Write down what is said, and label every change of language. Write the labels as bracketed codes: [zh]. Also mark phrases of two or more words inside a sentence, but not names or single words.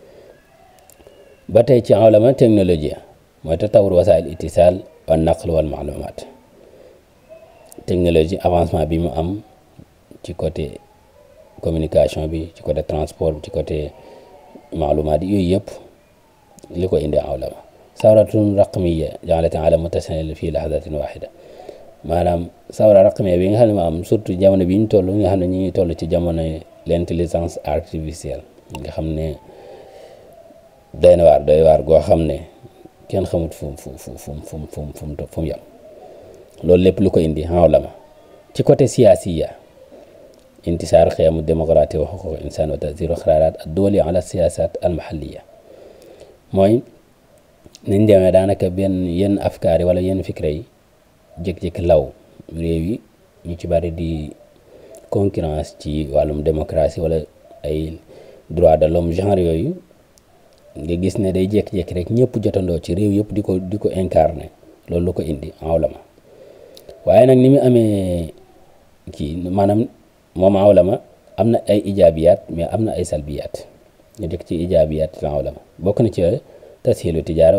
[wo] ba tey ci ulama technologie mooy [ar] تطور وسائل الاتصال والنقل والمعلومات [fr] technologie avancement [wo] bi mu am ci [fr] côté communication [wo] bi ci [fr] côté transport [wo] bi ci côté maalumaat yooyu yëpp li ko indi [ar] العولمة ثورة رقمية جعلت العالم متصلا في لحظة واحدة [wo] maanaam [ar] ثورة رقمية [wo] bi nga xam ne ma am surtout jamono bi ñu toll nga xam ne ñu ngi toll ci jamono [fr] l'intelligence artificielle [wo] nga xam ne doy waar goo xam ne kenn xamut fu mu yam loolu lépp lu ko indi ulama ci côté [ar] سياسية انتشار قيم [wo] démocratie [ar] وحقوق الإنسان وتأثير قرارات الدولي على السياسة المحلية [wo] mooy niñ demee daanaka yenn afkaar yi wala yenn fikra yi jékki-jékki law réew yi ñu ci bari di concurrence ci wàllum démocratie wala ay [fr] droit de l'homme [wo] genre yooyu nga gis ne day jékki-jékki rek ñëpp jotandoo ci réew yëpp di ko incarner loolu lu ko indi ulama waaye nag ni mu amee kii maanaam moom ulama am na ay ijaabiyaat mais am na ay salbiyaat ñu dëkk ci ijaabiyaat ulama bokk na ci [ar] تسهيل التجارة